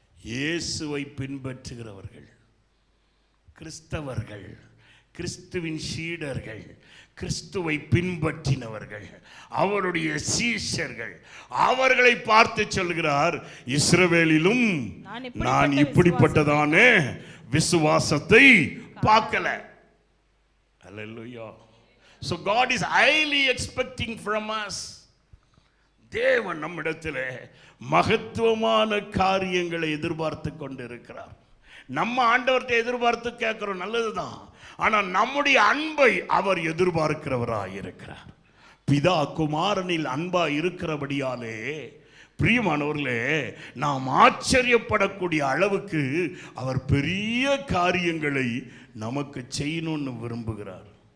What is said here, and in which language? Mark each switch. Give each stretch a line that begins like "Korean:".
Tamil: இயேசுவை பின்பற்றுகிறவர்கள், கிறிஸ்தவர்கள், கிறிஸ்துவின் சீடர்கள், கிறிஸ்துவை பின்பற்றினவர்கள், அவருடைய சீஷர்கள். அவர்களை பார்த்து சொல்கிறார், இஸ்ரவேலிலும் நான் இப்படிப்பட்டதான விசுவாசத்தை பார்க்கல.
English: Hallelujah. So God is highly expecting from us.
Tamil: தேவன் நம்மிடத்தில் மகத்துவமான காரியங்களை எதிர்பார்த்து கொண்டு இருக்கிறார். நம்ம ஆண்டவர்கிட்ட எதிர்பார்த்து கேட்கிறோம், நல்லதுதான். ஆனால் நம்முடைய அன்பை அவர் எதிர்பார்க்கிறவராய் இருக்கிறார். பிதா குமாரனில் அன்பா இருக்கிறபடியாலே பிரியமானவர்களே, நாம் ஆச்சரியப்படக்கூடிய அளவுக்கு அவர் பெரிய காரியங்களை நமக்கு செய்யணும்னு விரும்புகிறார்.